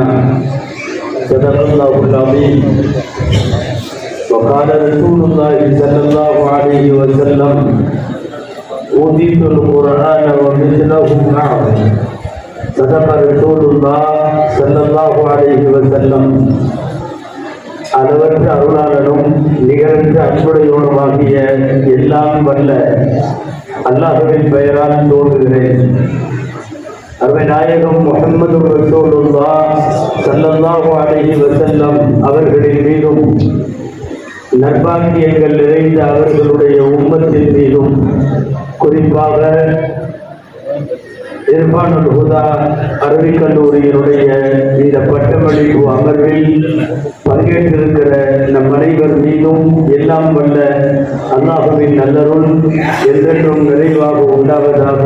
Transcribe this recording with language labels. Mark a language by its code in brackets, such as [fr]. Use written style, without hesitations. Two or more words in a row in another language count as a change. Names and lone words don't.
[ar] صدق الله العظيم. وقال رسول الله صلى الله عليه وسلم: أوتيت القرآن ومثله معه. صدق رسول الله صلى الله عليه وسلم. [ta] அளவற்ற அருளாளனும் நிகரற்ற அன்புடையோனுமாகிய எல்லாம் வல்ல அல்லாஹ்வின் பெயரால் தோன்றுகிறேன். அருமை நாயகம் முஹம்மது [ar] رسول الله صلى الله عليه وسلم [ta] அவர்களின் மீதும் நற்பாக்கியங்கள் நிறைந்த அவர்களுடைய உம்மத்தின் மீதும் குறிப்பாக இர்ஃபானுல் ஹுதா அரபிக் கல்லூரியினுடைய இந்த பட்டமளிப்பு அமர்வில் பங்கேற்றிருக்கிற நம் அனைவர் மீதும் எல்லாம் வல்ல அல்லாஹ்வின் நல்லருள் என்றென்றும் நிறைவாக உண்டாவதாக.